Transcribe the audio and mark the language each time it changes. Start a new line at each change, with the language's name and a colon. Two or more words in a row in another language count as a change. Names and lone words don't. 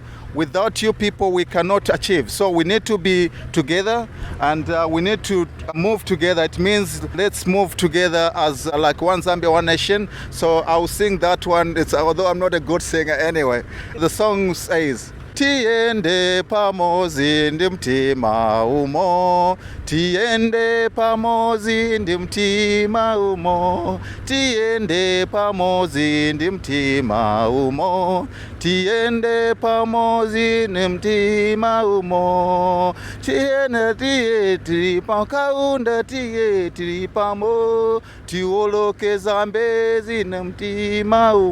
English: Without you people, we cannot achieve. So we need to be together, and we need to move together. It means let's move together as like one Zambia, one nation. So I'll sing that one. Although I'm not a good singer anyway. The song says,
Nyanja: Tiende pamozi ndi mtima umo, tiende pamozi ndi mtima umo, tiende pamozi ndi mtima umo, tiende pamozi ndi mtima umo, tiende tiri pakaunda tiri pamo, tiwoloke Zambezi ndi mtima